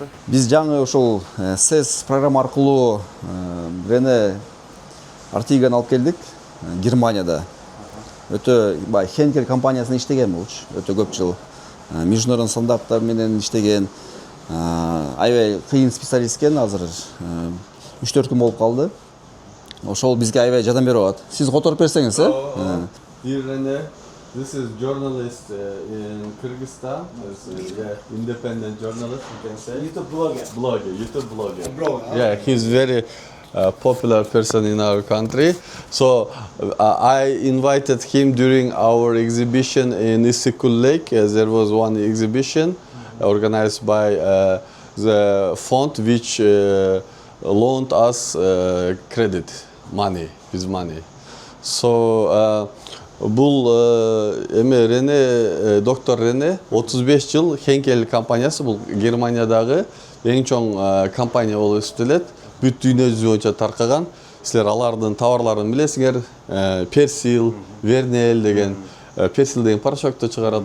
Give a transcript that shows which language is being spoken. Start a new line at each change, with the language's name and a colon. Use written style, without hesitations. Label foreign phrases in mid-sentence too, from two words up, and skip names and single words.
Kyrgyz: Биз жаңы ошол SES программа аркылуу Рене Артиганы алып келдик Германияда. Өтө Henkel компаниясында иштеген болчу, өтө көп жыл. Международный стандарттар менен иштеген. Аябай кыйын специалист экен, азыр 3-4 күн болуп калды. Ошол бизге аябай жардам берип атат. Сиз которуп берсеңиз,
English: Dear Rene, this is journalist in Kyrgyzstan. Independent journalist, you can say. YouTube blogger. Yeah, he's very popular person in our country. So I invited him during our exhibition in Isikul Lake. There was one exhibition organized by the fund which loaned us credit, money, his money.
Kyrgyz: So бул эме Рене, доктор Рене 35 жыл Henkel компаниясы, бул Германиядагы эң чоң компания болуп эсептелет. Бүт дүйнө жүзү боюнча таркаган. Силер алардын товарларын билесиңер. Персил, Вернел деген, персил деген порошокты чыгарат.